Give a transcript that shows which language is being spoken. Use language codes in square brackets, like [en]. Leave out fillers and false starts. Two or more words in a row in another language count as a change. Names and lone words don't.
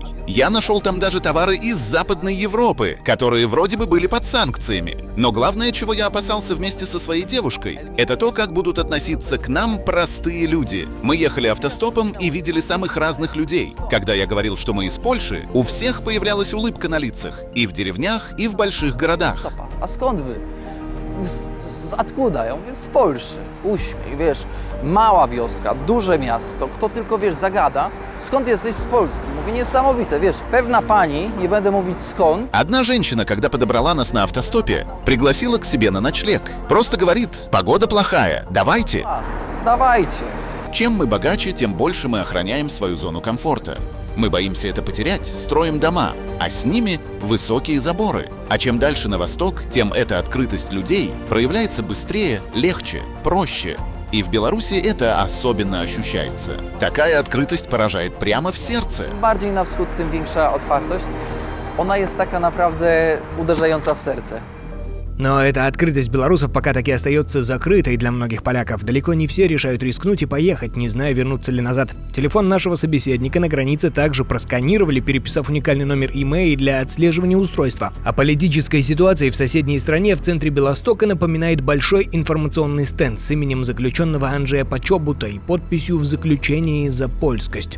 [ru] Я нашел там даже товары из Западной Европы, которые вроде бы были под санкциями. Но главное, чего я опасался вместе со своей девушкой, это то, как будут относиться к нам простые люди. Мы ехали автостопом и видели самых разных людей. Когда я говорил, что мы из Польши, у всех появлялась улыбка на лицах. И в деревнях, и в больших городах. [pl] А skąd wy? Откуда? Ja mówię, z Polszy. Uśmiech, wiesz, mała wioska, duże miasto, kto tylko, wiesz, zagada, skąd jesteś z Polski? Mówię, niesamowite, wiesz, pewna pani, nie będę mówić skąd. [ru] Одна женщина, когда подобрала нас на автостопе, пригласила к себе на ночлег. Просто говорит: погода плохая, давайте. Давайте. Чем мы богаче, тем больше мы охраняем свою зону комфорта. Мы боимся это потерять, строим дома, а с ними высокие заборы. А чем дальше на восток, тем эта открытость людей проявляется быстрее, легче, проще. И в Беларуси это особенно ощущается. Такая открытость поражает прямо в сердце. Im bardziej na wschód, tym większa otwartość. Ona jest taka naprawdę uderzająca w serce. Но эта открытость белорусов пока таки остается закрытой для многих поляков. Далеко не все решают рискнуть и поехать, не зная, вернуться ли назад. Телефон нашего собеседника на границе также просканировали, переписав уникальный номер имейл для отслеживания устройства. О политической ситуации в соседней стране в центре Белостока напоминает большой информационный стенд с именем заключенного Анджея Почобута и подписью в заключении за польскость.